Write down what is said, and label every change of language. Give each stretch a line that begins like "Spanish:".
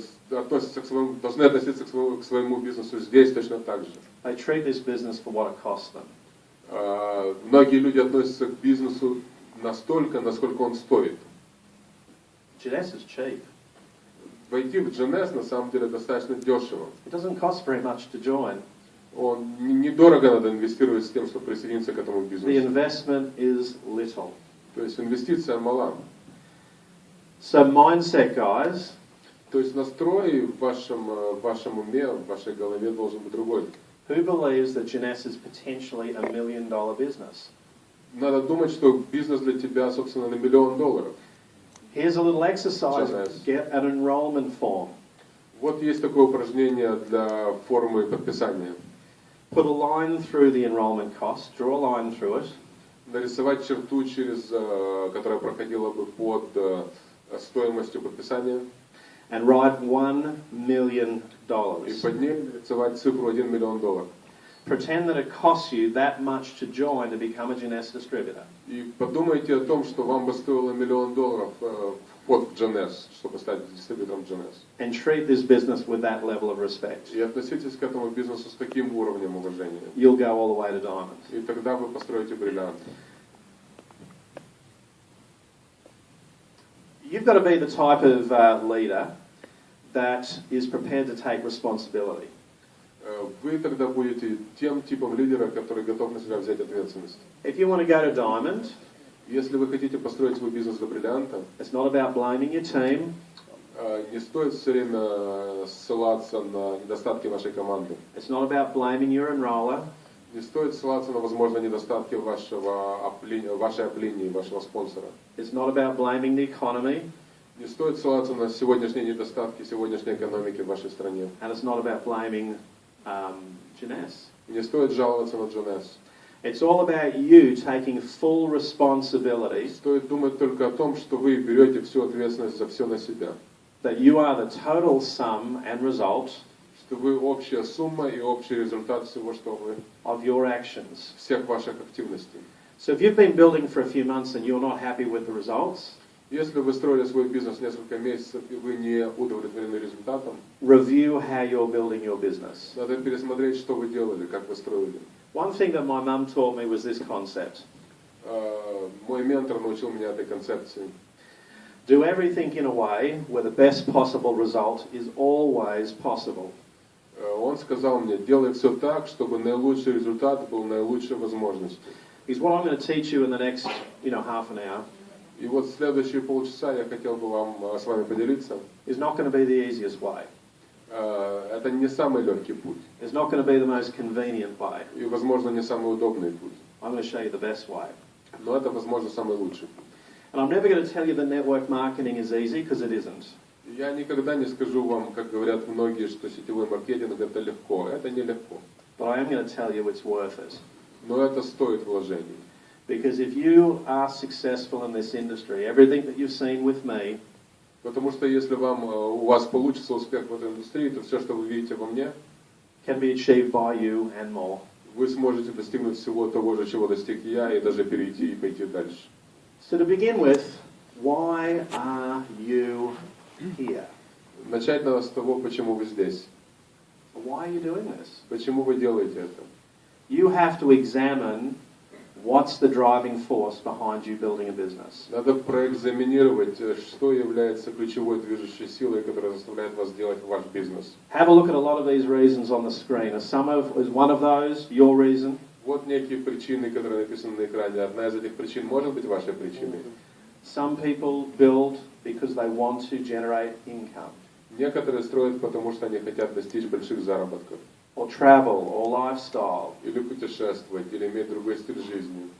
Russian: должны относиться к своему бизнесу здесь точно так же.
English: They treat this business for what it costs them.
Russian: Многие люди относятся к бизнесу настолько, насколько он стоит.
English: Jeunesse is cheap.
Russian: Войти в Jeunesse на самом деле достаточно дешево.
English: It doesn't cost very much to join.
Russian: Недорого надо инвестировать с тем, чтобы присоединиться к этому
English: The
Russian: бизнесу.
English: investment is little.
Russian: То есть инвестиция мала.
English: So mindset, guys,
Russian: То есть настрой в вашем уме, в вашей голове должен быть другой.
English: who believes that Jeunesse is potentially $1 million business?
Russian: Надо думать, что бизнес для тебя, собственно, на $1 миллион.
English: Here's a little exercise. Jeunesse. Get an enrollment form.
Russian: Вот есть такое упражнение для формы подписания.
English: Put a line through the enrollment cost. Draw a line through it.
Russian: нарисовать черту, которая проходила бы под стоимостью подписания,
English: and write $1 million.
Russian: и под ней нарисовать цифру $1 миллион.
English: Pretend that it costs you that much to join to become a GNS distributor.
Russian: И подумайте о том, что вам бы стоило $1 миллион вход в GNS, чтобы стать дистрибьютором GNS.
English: And treat this business with that level of respect.
Russian: И относитесь к этому бизнесу с таким уровнем уважения.
English: You'll go all the way to diamond.
Russian: И тогда вы построите бриллиант.
English: You've got to be the type of leader that is prepared to take responsibility.
Russian: Вы тогда будете тем типом лидера, который готов на себя взять ответственность.
English: If you want to go to diamond,
Russian: Если вы хотите построить свой бизнес до бриллианта,
English: it's not about blaming your team.
Russian: не стоит все время ссылаться на недостатки вашей команды.
English: It's not about blaming your enroller.
Russian: Не стоит ссылаться на возможные недостатки вашей оплинии, вашего спонсора.
English: It's not about blaming the economy.
Russian: Не стоит ссылаться на сегодняшние недостатки сегодняшней экономики в вашей стране.
English: And it's not about blaming GNS.
Russian: Не стоит жаловаться на GNS.
English: It's all about you taking full responsibility.
Russian: Стоит думать только о том, что вы берете всю ответственность за все на себя.
English: That you are the total sum and result
Russian: Что вы общая сумма и общий результат всего, что вы,
English: of your actions.
Russian: всех ваших активностей.
English: So if you've been building for a few months and you're not happy with the results,
Russian: Если вы строили свой бизнес несколько месяцев и вы не удовлетворены результатом,
English: review how you're building your business.
Russian: надо пересмотреть, что вы делали, как вы строили.
English: One thing that my mum taught me was this concept.
Russian: Мой ментор научил меня этой концепции.
English: Do everything in a way where the best possible result is always possible.
Russian: Он сказал мне, делай все так, чтобы наилучший результат был наилучшей возможностью.
English: Is what I'm going to teach you in the next, half an hour.
Russian: И вот следующие полчаса я хотел бы с вами поделиться.
English: Is not going to be the easiest way.
Russian: Это не самый легкий путь.
English: It's not going to be the most convenient way.
Russian: И, возможно, не самый удобный путь.
English: I'm going to show you the best way.
Russian: Но это, возможно, самый лучший путь.
English: And I'm never going to tell you that network marketing is easy, because it isn't.
Russian: Я никогда не скажу вам, как говорят многие, что сетевой маркетинг это легко. Это нелегко.
English: But I am going to tell you it's worth it.
Russian: Но это стоит вложений.
English: Because if you are successful in this industry, everything that you've seen with me,
Russian: Потому что если у вас получится успех в этой индустрии, то все, что вы видите во мне,
English: can be achieved by you and more.
Russian: вы сможете достигнуть всего того же, чего достиг я, и даже перейти и пойти дальше.
English: So to begin with, why are you here?
Russian: Начать надо с того, почему вы здесь.
English: Why are you doing this?
Russian: Почему вы делаете это?
English: You have to examine what's the driving force behind you building a business.
Russian: Надо проэкзаминировать, что является ключевой движущей силой, которая заставляет вас делать ваш бизнес.
English: Have a look at a lot of these reasons on the screen. Is one of those your reason?
Russian: Вот некие причины, которые написаны на экране. Одна из этих причин может быть вашей причиной.
English: Some people build because they want to generate income.
Russian: Некоторые строят, потому что они хотят достичь больших заработков.
English: Or travel, or lifestyle.
Russian: Или путешествовать, или иметь другой стиль жизни.